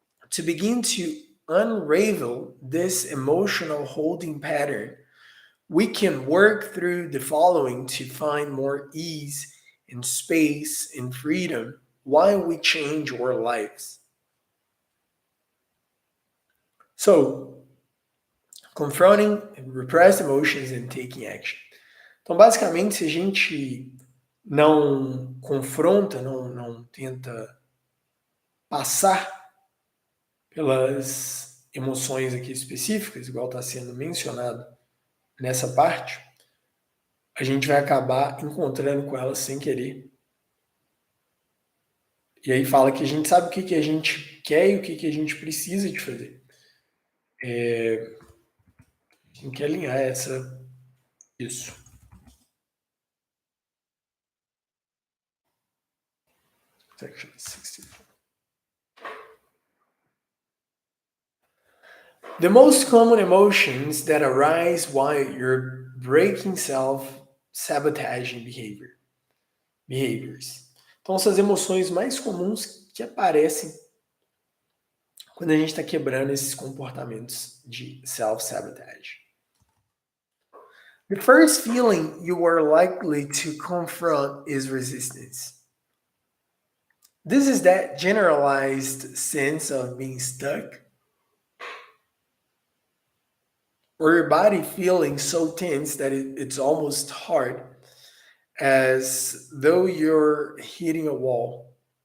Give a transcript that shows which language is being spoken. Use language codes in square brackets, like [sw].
[en] To begin to unravel this emotional holding pattern, we can work through the following to find more ease and space and freedom while we change our lives. So, confronting repressed emotions and taking action. [pt] Então, basicamente, se a gente não confronta, não tenta passar pelas emoções aqui específicas, igual está sendo mencionado nessa parte, a gente vai acabar encontrando com elas sem querer. E aí fala que a gente sabe o que a gente quer e o que a gente precisa de fazer. A gente quer alinhar isso. [en] Section 64. The most common emotions that arise while you're breaking self-sabotaging behaviors. [pt] Então, essas emoções mais comuns que aparecem quando a gente está quebrando esses comportamentos de self-sabotage. [en] The first feeling you are likely to confront is resistance. This is that generalized sense of being stuck or your body feeling so tense that it's almost hard, as though you're hitting a wall.